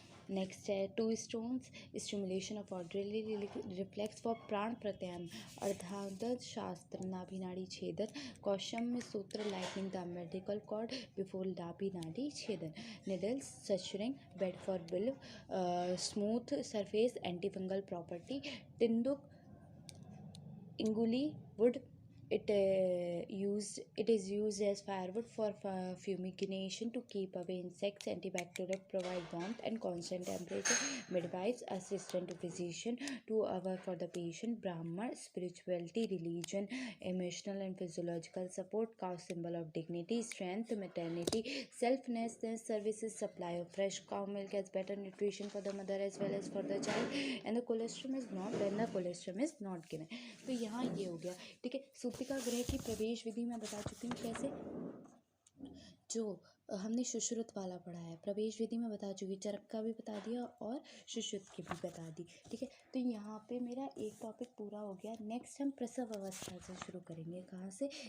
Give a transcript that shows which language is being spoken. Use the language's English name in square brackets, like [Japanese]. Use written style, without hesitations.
[English] Next है two stones, stimulation of orderly reflex for prana प्रत्यान। [Hindi] अर्धांगद शास्त्र, नाभि नाड़ी छेदन। कौशम सूत्र, [English] lightning the medical cord before [Hindi] नाभि नाड़ी छेदन। [English] Needles, suturing, bed for बिल्व, smooth surface, anti fungal property. टिंडुक, इंगुली wood, it is used as firewood for fumigation to keep away insects. Antibacterial, provide warmth and constant temperature. Midwives, assistant to physician, to hour for the patient. Brahma, spirituality, religion, emotional and physiological support. Cow, symbol of dignity, strength, maternity, selfness, services, supply of fresh cow milk as better nutrition for the mother as well as for the child. And the colostrum is not, when the colostrum is not given. [Hindi] तो यहाँ ये हो गया, ठीक है। सूतिका ग्रह की प्रवेश विधि मैं बता चुकी हूँ कैसे, जो हमने सुश्रुत वाला पढ़ा है। प्रवेश विधि में बता चुकी, चरक का भी बता दिया और सुश्रुत की भी बता दी, ठीक है। तो यहाँ पे मेरा एक टॉपिक पूरा हो गया। नेक्स्ट हम प्रसव अवस्था से शुरू करेंगे। कहाँ से?